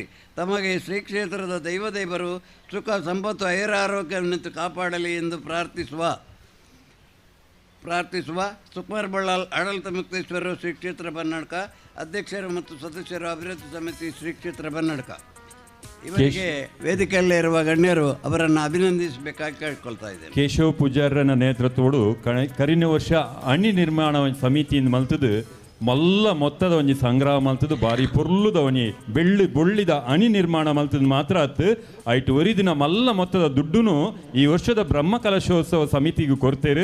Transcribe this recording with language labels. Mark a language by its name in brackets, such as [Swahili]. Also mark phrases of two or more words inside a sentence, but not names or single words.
[Kannada] ತಮಗೆ ಶ್ರೀ ಕ್ಷೇತ್ರದ ದೈವದೇವರು ಸುಖ ಸಂಪತ್ತು ಐರಾರೋಗ್ಯವನ್ನು ಕಾಪಾಡಲಿ ಎಂದು ಪ್ರಾರ್ಥಿಸುವ ಸುಕುಮಾರ್ ಬಳ್ಳಾಲ್ ಆಡಳಿತ ಮುಕ್ತೇಶ್ವರರು ಶ್ರೀ ಕ್ಷೇತ್ರ ಬನ್ನಡ್ಕ. ಅಧ್ಯಕ್ಷರು ಮತ್ತು ಸದಸ್ಯರು ಅಭಿವೃದ್ಧಿ ಸಮಿತಿ ಶ್ರೀ ಕ್ಷೇತ್ರ ಬನ್ನಡ್ಕ. ಇವರಿಗೆ ವೇದಿಕೆಯಲ್ಲಿರುವ ಗಣ್ಯರು ಅವರನ್ನು ಅಭಿನಂದಿಸಬೇಕಾಗಿ ಕೇಳ್ಕೊಳ್ತಾ ಇದ್ದೇನೆ. [Tulu] ಕೇಶವ ಪೂಜಾರನ ನೇತೃತ್ವಡು ಕರಿನ ವರ್ಷ ಅಣಿ ನಿರ್ಮಾಣ ಸಮಿತಿಯಿಂದ ಮಲ್ತದು ಮಲ್ಲ ಮೊತ್ತದ ಒಂಜಿ ಸಂಗ್ರಹ ಮಲ್ತದು ಬಾರಿ ಪೊರ್ಲುದ ಒಂಜಿ ಬೊಳ್ಳಿದ ಅಣಿ ನಿರ್ಮಾಣ ಮಲ್ತದು ಮಾತ್ರ ಆತು ಐಟು ಒರಿದಿನ ಮಲ್ಲ ಮೊತ್ತದ ದುಡ್ಡುನು ಈ ವರ್ಷದ ಬ್ರಹ್ಮ ಕಲಶೋತ್ಸವ ಸಮಿತಿಗೆ ಕೊಡ್ತೇರು.